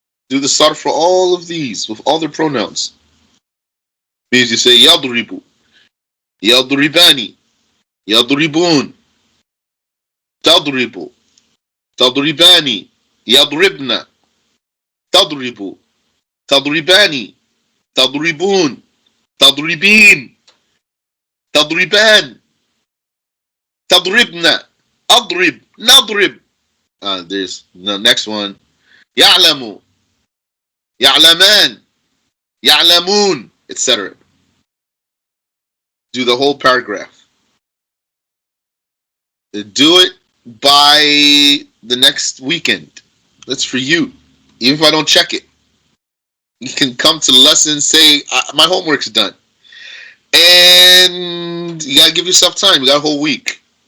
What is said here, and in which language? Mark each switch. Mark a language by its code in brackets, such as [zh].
[en] Do the sarf for all of these with all their pronouns. Means you say [ar] يَضْرِبُ, يَضْرِبَانِ, يَضْرِبُونَ, تَضْرِبُ, تَضْرِبَانِ, يَضْرِبْنَ, تَضْرِبُ, تَضْرِبَانِ, تَضْرِبُونَ, تَضْرِبِينَ, تَضْرِبَانِ, تضربنا أضرب نضرب. [en] There's the next one. [ar] يعلم يعلمان يعلمون, etc. [en] Do the whole paragraph. Do it by the next weekend. That's for you. Even if I don't check it, you can come to the lesson and say my homework's done. And you gotta give yourself time. You got a whole week.